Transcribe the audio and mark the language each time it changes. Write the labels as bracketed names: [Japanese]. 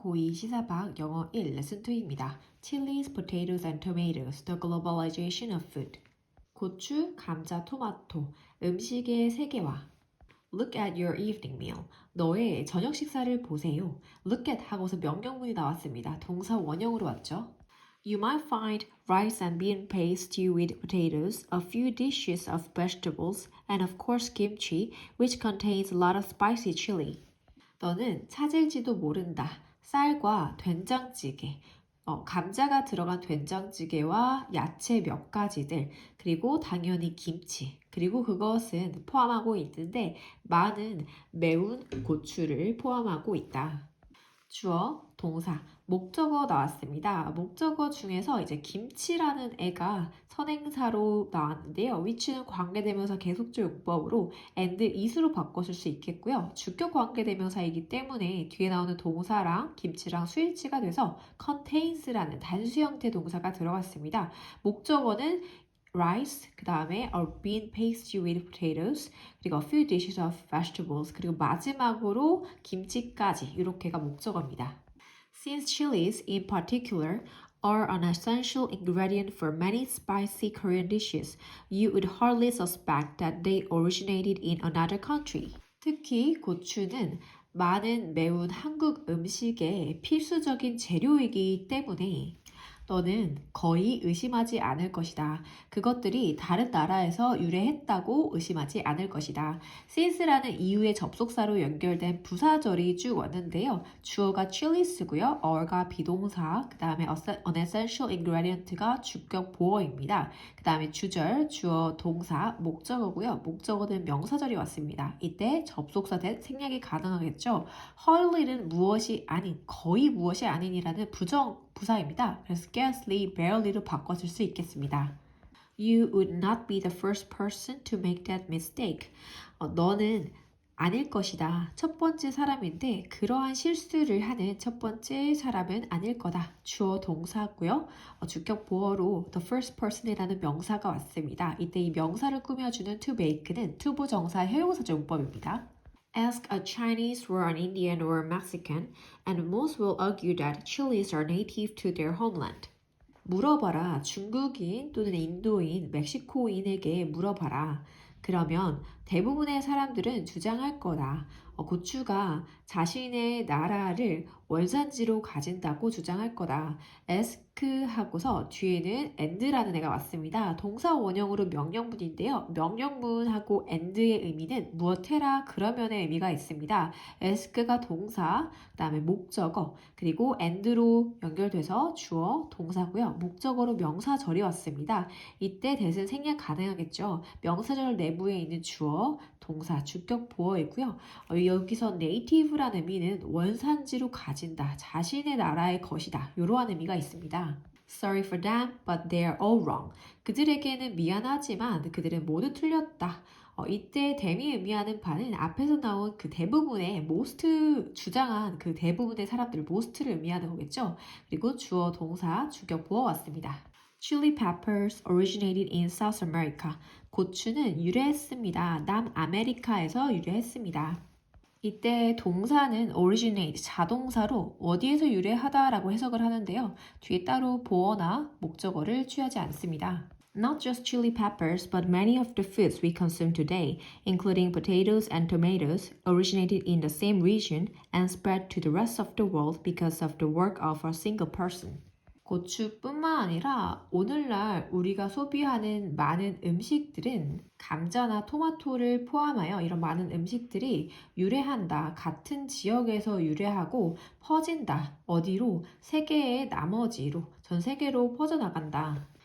[Korean] 고2 시사박 영어 1 레슨 2입니다. [English] Chilies, potatoes and tomatoes, the globalization of food. [Korean] 고추, 감자, 토마토, 음식의 세계화. [English] Look at your evening meal. [Korean] 너의 저녁 식사를 보세요. [English] Look at [Korean] 하고서 명령문이 나왔습니다. 동사 원형으로 왔죠. [English] You might find rice and bean paste stew with potatoes, a few dishes of vegetables, and of course kimchi, which contains a lot of spicy chili. [Korean] 너는 찾을지도 모른다. 쌀과 된장찌개, 감자가 들어간 된장찌개와 야채 몇 가지들, 그리고 당연히 김치, 그리고 그것은 포함하고 있는데 많은 매운 고추를 포함하고 있다. 주어, 동사, 목적어 나왔습니다. 목적어 중에서 이제 김치라는 애가 선행사로 나왔는데요. which는 관계대명사 계속적 용법으로 [English] and is [Korean] 로 바꿔줄 수 있겠고요. 주격 관계대명사이기 때문에 뒤에 나오는 동사랑 김치랑 수일치가 돼서 contains라는 단수 형태 동사가 들어갔습니다. 목적어는 rice, 그 다음에 [English] a bean paste with potatoes, [Korean] 그리고 [English] a few dishes of vegetables, [Korean] 그리고 마지막으로 김치까지 이렇게가 목적어입니다. [English] Since chilies in particular are an essential ingredient for many spicy Korean dishes, you would hardly suspect that they originated in another country. [Korean] 특히 고추는 많은 매운 한국 음식의 필수적인 재료이기 때문에 너는 거의 의심하지 않을 것이다. 그것들이 다른 나라에서 유래했다고 의심하지 않을 것이다. since라는 이유의 접속사로 연결된 부사절이 쭉 왔는데요. 주어가 chilies고요. are가 비동사, 그 다음에 [English] an essential ingredient [Korean] 가 주격 보어입니다. 그 다음에 주절, 주어, 동사, 목적어고요. 목적어는 명사절이 왔습니다. 이때 접속사 된 생략이 가능하겠죠. hardly는 무엇이 아닌, 거의 무엇이 아닌이라는 부사입니다. 그래서 scarcely, barely로 바꿔줄 수 있겠습니다. [English] You would not be the first person to make that mistake. [Korean] 너는 아닐 것이다. 첫 번째 사람인데 그러한 실수를 하는 첫 번째 사람은 아닐 거다. 주어 동사고요. 주격 보어로 [English] the first person [Korean] 이라는 명사가 왔습니다. 이때 이 명사를 꾸며주는 [English] to make [Korean] 는 투부정사 해용사적 용법입니다. [English] Ask a Chinese or an Indian or a Mexican, and most will argue that chilies are native to their homeland. [Korean] 물어봐라. 중국인 또는 인도인, 멕시코인에게 물어봐라. 그러면 대부분의 사람들은 주장할 거다. 고추가 자신의 나라를 원산지로 가진다고 주장할 거다. ask 하고서 뒤에는 and라는 애가 왔습니다. 동사 원형으로 명령문인데요. 명령문하고 and의 의미는 무엇 해라 그러면의 의미가 있습니다. ask가 동사, 그 다음에 목적어, 그리고 and로 연결돼서 주어, 동사고요. 목적어로 명사절이 왔습니다. 이때 대신 생략 가능하겠죠. 명사절 내부에 있는 주어, 동사, 주격 보어이고요. 여기서 native라는 의미는 원산지로 가진다, 자신의 나라의 것이다. 이러한 의미가 있습니다. [English] Sorry for them, but they are all wrong. [Korean] 그들에게는 미안하지만 그들은 모두 틀렸다. 이때 them이 의미하는 바는 앞에서 나온 그 대부분의 most 주장한 그 대부분의 사람들 most를 의미하는 거겠죠. 그리고 주어, 동사, 주격 보어 왔습니다. [English] Chili peppers originated in South America. [Korean] 고추는 유래했습니다. 남아메리카에서 유래했습니다. 이때 동사는 originate, 자동사로 어디에서 유래하다라고 해석을 하는데요. 뒤에 따로 보어나 목적어를 취하지 않습니다. [English] Not just chili peppers, but many of the foods we consume today, including potatoes and tomatoes, originated in the same region and spread to the rest of the world because of the work of a single person. [Korean] 고추뿐만 아니라 오늘날 우리가 소비하는 많은 음식들은 감자나 토마토를 포함하여 이런 많은 음식들이 유래한다. 같은 지역에서 유래하고 퍼진다. 어디로? 세계의 나머지로, 전 세계로 퍼져나간다.